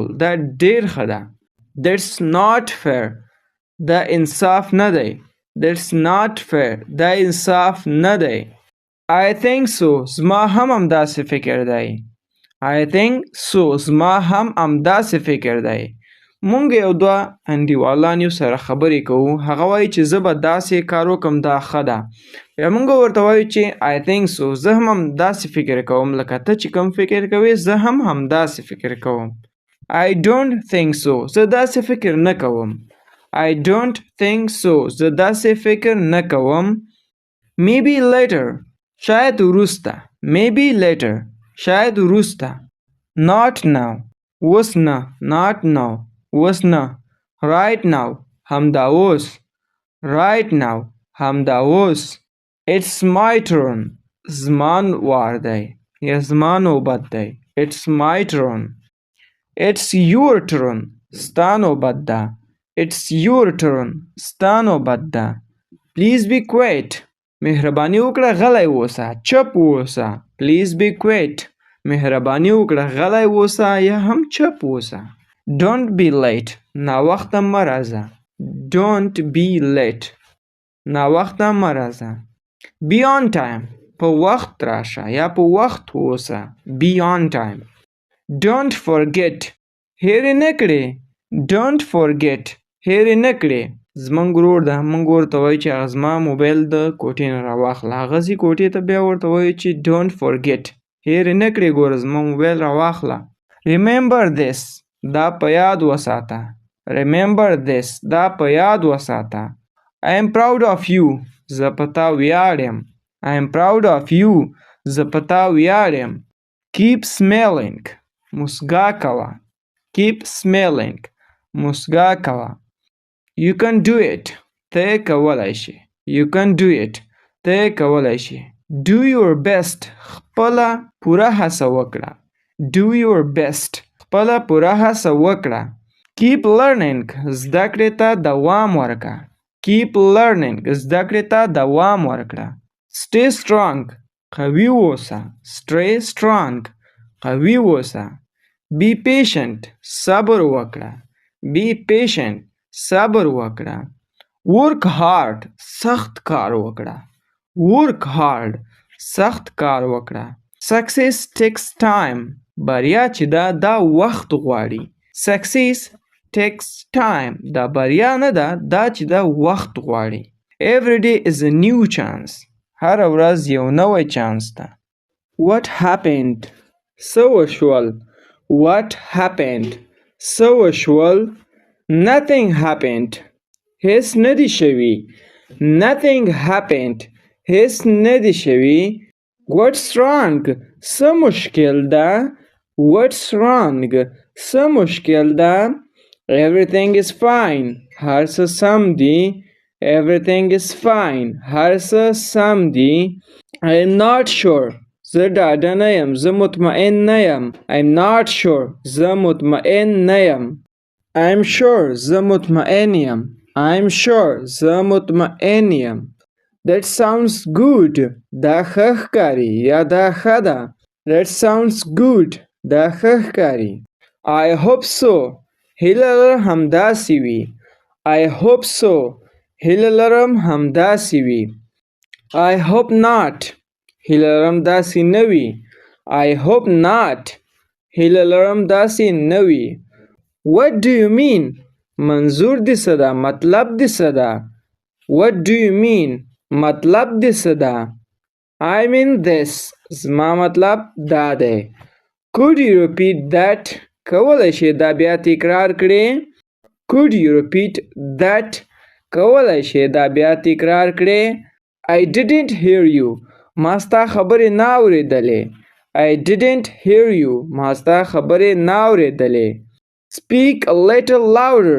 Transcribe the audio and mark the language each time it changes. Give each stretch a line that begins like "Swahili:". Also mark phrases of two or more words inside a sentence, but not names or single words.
Pashto: دا ډیر ښه ده.
English: That's not fair.
Pashto: دا انصاف نه دی.
English: That's not fair.
Pashto: دا انصاف نه دی.
English: I think so.
Pashto: زما هم همداسې فکر دی.
English: I think so.
Pashto: زما هم همداسې فکر دی. مونږ یو دوه انډیوالان یو سره خبرې کوو. هغه وایي چې زه به داسې کار وکړم دا ښه ده. بیا مونږ ورته وایو چې
English: I think so.
Pashto: زه هم همداسې فکر کوم لکه ته چې کوم فکر کوې زه هم همداسې فکر کوم.
English: I don't think so.
Pashto: زه داسې فکر نه کوم.
English: I don't think so.
Pashto: زه داسې فکر نه کوم.
English: Maybe later.
Pashto: شاید وروسته.
English: Maybe later.
Pashto: شاید وروسته.
English: Not now.
Pashto: اوس نه.
English: Not now.
Pashto: اوس نه.
English: Right now.
Pashto: همدا اوس.
English: Right now.
Pashto: همدا اوس.
English: It's my turn.
Pashto: زما وار دی. یا زما نوبت دی.
English: It's my turn. It's your turn.
Pashto: ستا نوبت ده.
English: It's your turn.
Pashto: ستا نوبت ده.
English: Please be quiet.
Pashto: مهرباني وکړه غلی اوسه. چپ اوسه.
English: Please be quiet.
Pashto: مهرباني وکړه غلی اوسه یا هم چپ اوسه.
English: Don't be late.
Pashto: ناوخته مه راځه.
English: Don't be late.
Pashto: ناوخته مه راځه.
English: Be on time.
Pashto: په وخت راشه یا په وخت اوسه.
English: Be on time. Don't forget.
Pashto: هېرې نه کړې.
English: Don't forget.
Pashto: هېرې نه کړې. زمونږ ورور ده. مونږ ورته وایو چې هغه زما موبایل د کوټې نه راواخله. هغه ځي کوټې ته بیا ورته وایو چې
English: don't forget.
Pashto: هېرې نه کړې ګوره زما موبایل راواخله.
English: Remember this.
Pashto: دا په یاد وساته.
English: Remember this.
Pashto: دا په یاد وساته.
English: I am proud of you.
Pashto: زه په تا ویاړم.
English: I am proud of you.
Pashto: زه په تا ویاړم.
English: Keep smiling.
Pashto: مسکا کوه.
English: Keep smiling.
Pashto: مسکا کوه.
English: You can do it.
Pashto: ته کولای شي.
English: You can do it.
Pashto: ته کولای شي.
English: Do your best.
Pashto: خپله پوره هڅه وکړه.
English: Do your best.
Pashto: خپله پوره هڅه وکړه.
English: Keep learning.
Pashto: زده کړې ته دوام ورکړه.
English: Keep learning.
Pashto: زده کړې ته دوام ورکړه.
English: Stay strong.
Pashto: قوي اوسه.
English: Stay strong.
Pashto: قوي اوسه.
English: Be patient.
Pashto: صبر وکړه.
English: Be patient.
Pashto: صبر وکړه.
English: Work hard.
Pashto: سخت کار وکړه.
English: Work hard.
Pashto: سخت کار وکړه.
English: Success takes time.
Pashto: بریا چې دا وخت غواړي.
English: Success takes time.
Pashto: دا بریا نه ده. دا چې دا وخت غواړي.
English: Every day is a new chance.
Pashto: هر ورځ یو نوی چانس ده.
English: What happened?
Pashto: څه وشول.
English: What happened?
Pashto: څه وشول.
English: Nothing happened.
Pashto: هیڅ نه دي شوي.
English: Nothing happened.
Pashto: هیڅ نه دي شوي.
English: What's wrong?
Pashto: څه مشکل ده.
English: What's wrong?
Pashto: څه مشکل ده.
English: Everything is fine.
Pashto: هر څه سم دي.
English: Everything is fine.
Pashto: هر څه سم دي.
English: I am not sure.
Pashto: زه ډاډه نه یم. زه مطمئن نه یم.
English: I am not sure.
Pashto: زه مطمئن نه یم.
English: I am sure.
Pashto: زه مطمئن یم.
English: I am sure.
Pashto: زه مطمئن یم.
English: That sounds good.
Pashto: دا ښه ښکاري یا دا ښه ده.
English: That sounds good.
Pashto: دا ښه ښکاري.
English: I hope so.
Pashto: هیله لرم همداسې وي.
English: I hope so.
Pashto: هیله لرم همداسې وي.
English: I hope not.
Pashto: هیله لرم داسې نه وي.
English: I hope not.
Pashto: هیله لرم داسې نه وي.
English: What do you mean?
Pashto: منظور دې څه ده. مطلب دې څه ده.
English: What do you mean?
Pashto: مطلب دې څه ده.
English: I mean this.
Pashto: زما مطلب دا دی.
English: Could you repeat that?
Pashto: کولی شي دا بیا تکرار کړې.
English: Could you repeat that?
Pashto: کولی شي دا بیا تکرار کړې.
English: I didn't hear you.
Pashto: ما ستا خبرې نه اورېدلې.
English: I didn't hear you.
Pashto: ما ستا خبرې نه اورېدلې.
English: Speak a little louder.